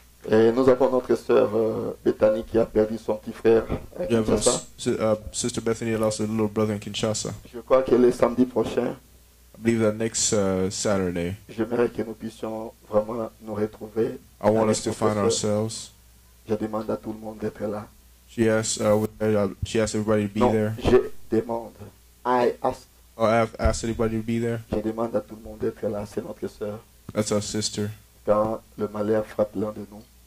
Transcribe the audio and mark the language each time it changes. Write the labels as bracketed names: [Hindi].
[French] Et nous avons notre sœur Bethany qui a perdu son petit frère à [English] You have [French] Kinshasa. [English] Sister Bethany lost a little brother in Kinshasa. [French] Je crois que le samedi prochain, [English] I believe that next Saturday, [French] j'aimerais que nous puissions vraiment nous retrouver. [English] I want [French] avec [English] us to [French] notre [English] find [French] sœur. [English] ourselves. [French] Je demande à tout le monde d'être là. [English] She asked everybody to be [French] Non, [English] there. [French] je demande. [English] I ask. Oh, I have asked everybody to be there. [French] Je demande à tout le monde d'être là. C'est notre sœur. [English] That's our sister. [French] Quand le malheur frappe l'un de nous,